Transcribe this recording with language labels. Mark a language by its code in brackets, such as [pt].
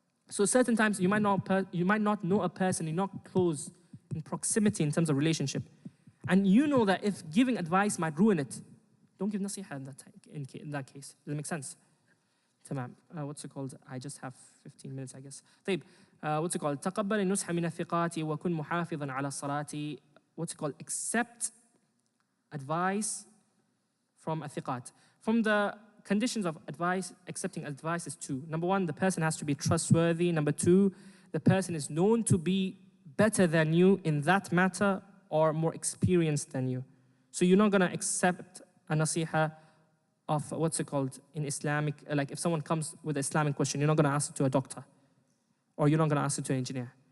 [en] So certain times, you might not know a person, you're not close in proximity in terms of relationship. And you know that if giving advice might ruin it, don't give nasiha in that case. Does it make sense? What's it called? I just have 15 minutes, I guess. طيب, what's it called? [ar] تقبل النصح من الثقات وكن محافظا على الصلاة. [en] What's it called? Accept advice from athiqat. From the conditions of advice, accepting advice is two. Number one, the person has to be trustworthy. Number two, the person is known to be better than you in that matter or more experienced than you. So you're not going to accept a nasiha of, what's it called, in Islamic, like if someone comes with an Islamic question, you're not going to ask it to a doctor or you're not going to ask it to an engineer.